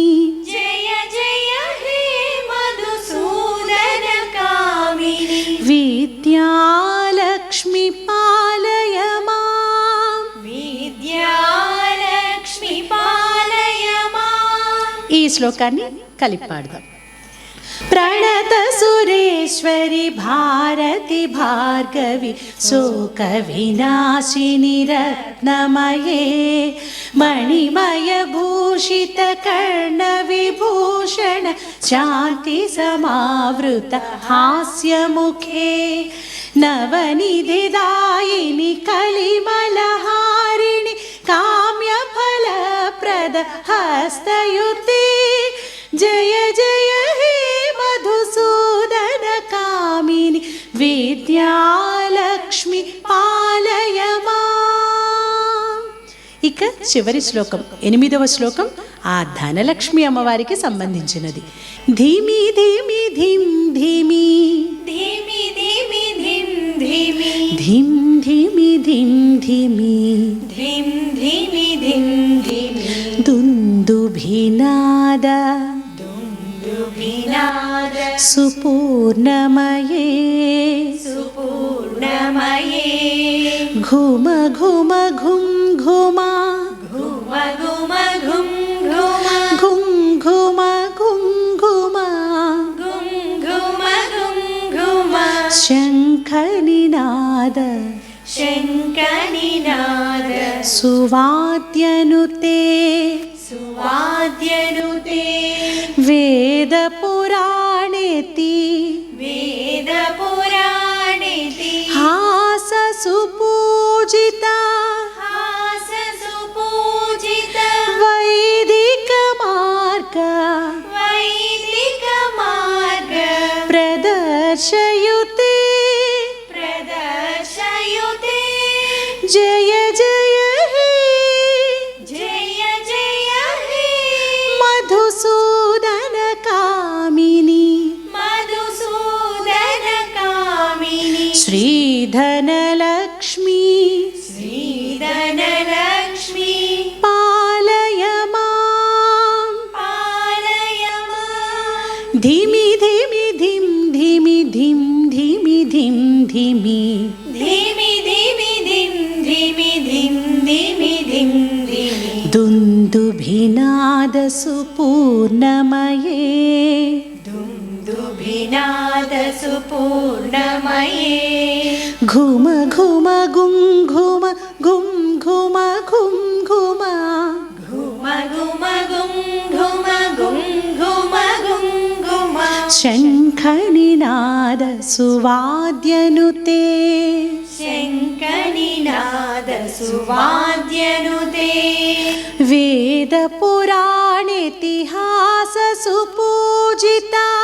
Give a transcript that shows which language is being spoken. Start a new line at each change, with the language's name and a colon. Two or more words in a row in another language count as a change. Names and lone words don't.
Sanskrit: जय जय हे मधुसूदन कामिनि विद्यालक्ष्मी पालय मां विद्यालक्ष्मी पालय माम्
Telugu: ఈ శ్లోకాన్ని కలిపి పాడదాం.
Sanskrit: प्रणत सुरेश्वरि भारति भार्गवी शोकविनाशिनि रत्नमये मणिमयभूषितकर्णविभूषण शान्तिसमावृत हास्यमुखे नवनिधिदायिनि कलिमलहारिणि काम्यफलप्रद हस्तयुते जय जय हे मधुसूदन कामिनि विद्यालक्ष्मी पालय माम्.
Telugu: ఇక చివరి శ్లోకం 8వ శ్లోకం ఆ ధనలక్ష్మి అమ్మవారికి సంబంధించినది.
Sanskrit: ధీమి ధీమి ధిం ధీమి धीमि धीमि धिं धीमि ధిం ధీమి ధిం ధీమి धिं धीमि धिं धीमि దుందుభినాద दुन्दुभिनाद सुपूर्णमये सुपूर्णमये घुम घुम घुम घुमा घुम घुम घुम घुम घुम घुम घुम घुमा घुम घुम घुम घुम शङ्खनिनाद शङ्खनिनाद सुवाद्यनुते सुवाद्यनुते वेदपुराणेति वेदपुराणेति हाससुपूजिता हाससुपूजित वैदिकमार्ग वैदिकमार्ग प्रदर्शयुते प्रदर्शयुते जय जय हे जय जय हे मधुसूदन कामिनी मधुसूदन कामिनि श्रीधनलक्ष्मी श्रीधनलक्ष्मी पालय मां पालय माम् धीमि धीमि धिं धीमि धिं धीमि धिं धीमि धीमि धीमि धिं धीमि धिं धीमि धिं धीमि दुन्दुभिनाद सुपूर्णमये दुन्दुभिनाद सुपूर्णमये घुम घुम गुं घुम घुं घुम घुं घुम घुम घुम घुम घुम घुम घुम घुम घुम शङ्खनिनाद सुवाद्यनुते शङ्खनिनाद सुवाद्यनुते वेदपुराणेतिहाससुपूजिता